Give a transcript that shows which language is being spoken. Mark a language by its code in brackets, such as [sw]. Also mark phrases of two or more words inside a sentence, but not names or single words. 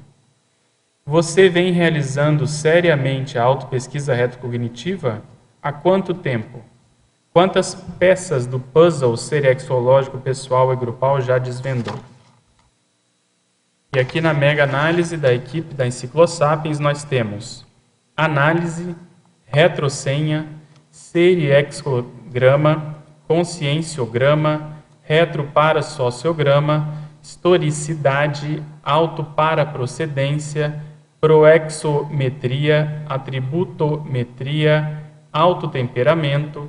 [pt] Você vem realizando seriamente a autopesquisa retrocognitiva há quanto tempo? Quantas peças do puzzle seriexológico pessoal e grupal já desvendou? E aqui na mega análise da equipe da Enciclosapiens nós temos análise, retrosenha, seriexograma, conscienciograma, retroparassociograma, historicidade, autoparaprocedência, proexometria, atributometria, autotemperamento,